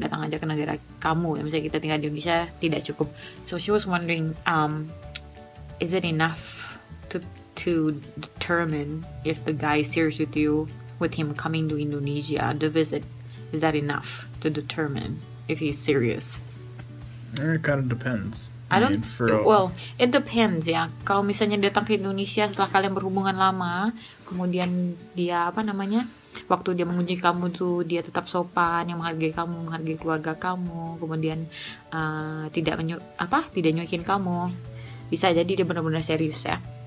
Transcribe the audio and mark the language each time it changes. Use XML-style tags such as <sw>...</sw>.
<id>Datang aja ke negara kamu, ya, misalnya kita tinggal di Indonesia, tidak cukup.</id> <en>So she was wondering, is it enough to determine if the guy is serious with you, with him coming to Indonesia, the visit? Is that enough to determine if he's serious? It kind of depends. Well, it depends ya.</en> <id>Kalau misalnya datang ke Indonesia setelah kalian berhubungan lama, kemudian dia waktu dia mengunjungi kamu tuh dia tetap sopan, yang menghargai kamu, menghargai keluarga kamu, kemudian tidak nyuekin kamu, bisa jadi dia benar-benar serius ya.</id>